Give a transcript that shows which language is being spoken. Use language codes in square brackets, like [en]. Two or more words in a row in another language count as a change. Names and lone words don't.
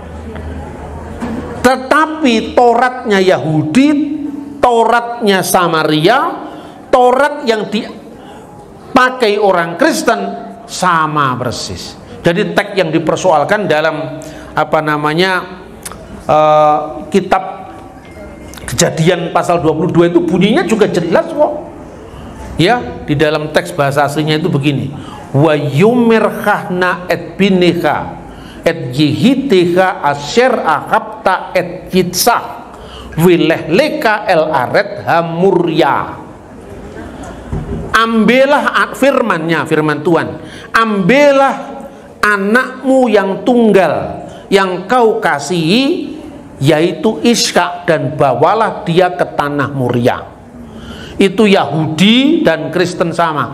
[id] Tetapi Tauratnya Yahudi, Tauratnya Samaria, Taurat yang dipakai orang Kristen sama persis. Jadi teks yang dipersoalkan dalam kitab Kejadian pasal 22 itu bunyinya juga jelas kok. Ya, di dalam teks bahasa aslinya itu begini. [he] ויאמר קח נא את בנך את יחידך אשר אהבת את יצחק ולך לך אל ארץ המריה. [id] Ambillah firman Tuhan, ambillah anakmu yang tunggal yang kau kasihi, yaitu Iska, dan bawalah dia ke tanah Moria. Itu Yahudi dan Kristen sama.